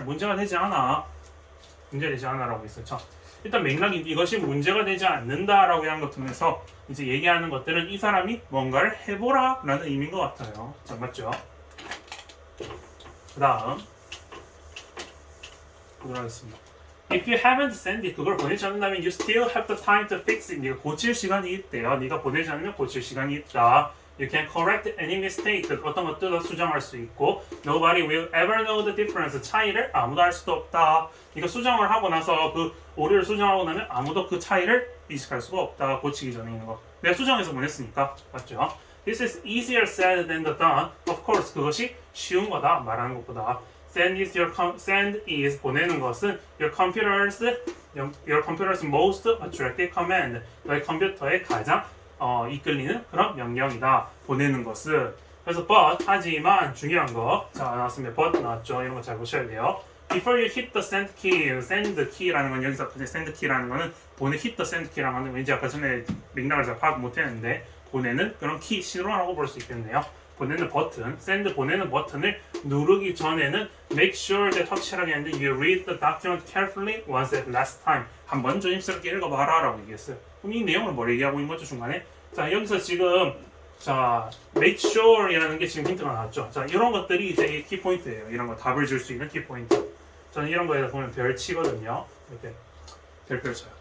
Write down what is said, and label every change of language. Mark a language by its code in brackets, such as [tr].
[ko] 문제가 되지 않아라고 했어요. 자, 일단 맥락이 이것이 문제가 되지 않는다라고 하는 것 통해서 이제 얘기하는 것들은 이 사람이 뭔가를 해보라라는 의미인 것 같아요. 자, 맞죠? 그 다음 보도록 하겠습니다. [en] If you haven't sent it, [ko] 그걸 보내지 않는다면 [en] you still have the time to fix it. [ko] 네가 고칠 시간이 있대요. 네가 보내지 않으면 고칠 시간이 있다. [en] You can correct any mistake. [ko] 어떤 것들도 수정할 수 있고 [en] Nobody will ever know the difference. [ko] 차이를 아무도 알 수도 없다. 네가 수정을 하고 나서 그 오류를 수정하고 나면 아무도 그 차이를 인식할 수가 없다. 고치기 전에 있는 거. 내가 수정해서 보냈으니까. 맞죠? [en] This is easier said than done. Of course, [ko] 그것이 쉬운 거다. 말하는 것보다. [en] Send is [ko] 보내는 것은 [en] your computer's most attractive command. [ko] 너의 컴퓨터의 가장 이끌리는 그런 명령이다. 보내는 것은. 그래서 but 하지만 중요한 거. 자, 나왔습니다. but 나왔죠. 이런 거 잘 보셔야 돼요. [en] Before you hit the send key [ko] 라는 건 여기서 send key라는 거는 [en] hit the send key [ko] 라는 거는 왠지 아까 전에 맥락을 잘 파악 못했는데 보내는 그런 키 신호라고 볼 수 있겠네요. 보내는 버튼, 보내는 버튼을 누르기 전에는 make sure that 확실하게 하는데 [en] you read the document carefully once at last time. [ko] 한번 조심스럽게 읽어봐라 라고 얘기했어요. 그럼 이 내용을 뭘 얘기하고 있는 거죠 중간에? 자, 여기서 지금 자, make sure 이라는 게 지금 힌트가 나왔죠. 자, 이런 것들이 이제 키포인트예요. 이런 거 답을 줄 수 있는 키포인트. 저는 이런 거에다 보면 별 치거든요. 이렇게 별표 쳐요.